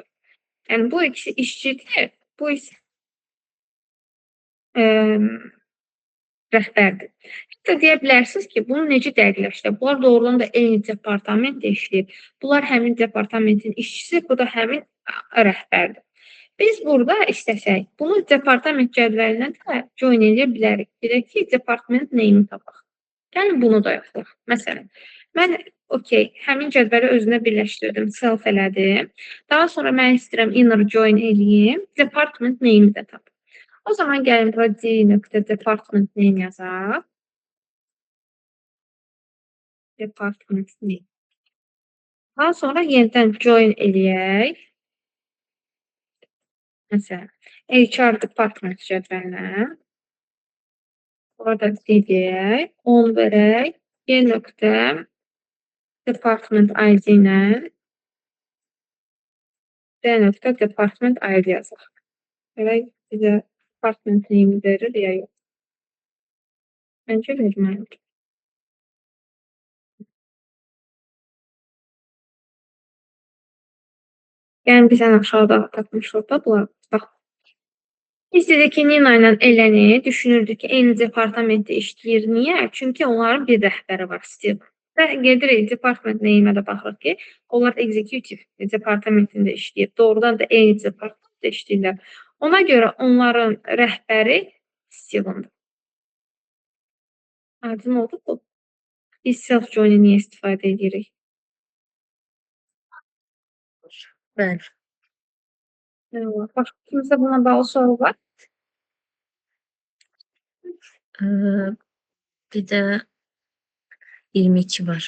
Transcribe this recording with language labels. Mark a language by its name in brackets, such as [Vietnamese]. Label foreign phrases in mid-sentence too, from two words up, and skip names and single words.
[Azerbaijani] Yəni, bu ikisi işçidir, bu isə rəhbərdir. Hətta deyə bilərsiniz ki, bunu necə dəqiqləşdirək? Bunlar doğrudan da eyni departamentdə işləyir. Bunlar həmin departamentin işçisi, bu da həmin rəhbərdir. Biz burada istəsək, bunu departament cədvəlindən də join edə bilərik. Bilək ki, [English] department name- [Azerbaijani] i tapaq. Gəlin bunu da yapaq. Məsələn, mən həmin cədvəli özünə birləşdirdim, self elədim. Daha sonra mən istəyirəm [English] inner join [Azerbaijani] eləyim, [English] department name- [Azerbaijani] i də tapaq. O zaman gəlin bura [English] d.department name [Azerbaijani] yazaq. [English] Department name. [Azerbaijani] Daha sonra yenidən join eləyək. Məsələn, [English] HR department [Azerbaijani] cədvəlinə. Orada deyək, 10 verək. [English] D.department ID [Azerbaijani] ilə [English] D.department ID [Azerbaijani] yazaq. Verək bizə [English] department name [Azerbaijani] verir ya yox. Məncə verməlidir. Yəni biz ən aşağıda tapmışıq da bunlar. Bax. Biz dedik ki, Nina ilə Eleni düşünürdük ki, eyni departamentdə işləyir. Niyə? Çünki onların bir rəhbəri var, Steve. Və gedirik [English] department name- [Azerbaijani] ə də baxırıq ki, onlar executive departamentində işləyir. Doğrudan da eyni departamentdə işləyirlər. Ona görə onların rəhbəri Steven'dır. Aydın oldu bu. Biz self-join-i niyə istifadə edirik? Bəli. Başqa kimsə buna bağlı soru var? Bir də 22 var.